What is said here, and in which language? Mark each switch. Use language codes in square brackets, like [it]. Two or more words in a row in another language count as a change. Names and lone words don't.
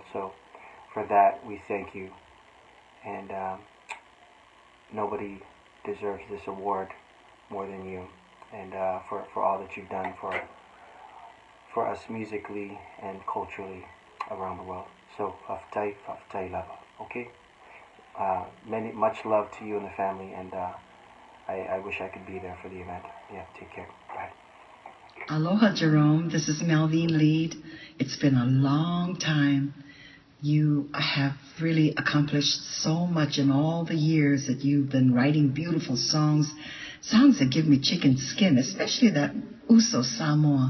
[en] So, for that, we thank you. And nobody deserves this award more than you. And for all that you've done for us musically and culturally around the world. So, [sm] fa'afetai lava, [en] okay? Much love to you and the family, and I wish I could be there for the event. Yeah, take care. Bye. Aloha, Jerome. This is Melvine Lead. It's been a long time. You have really accomplished so much in all the years that you've been writing beautiful songs that give me chicken skin, especially that Uso Samoa.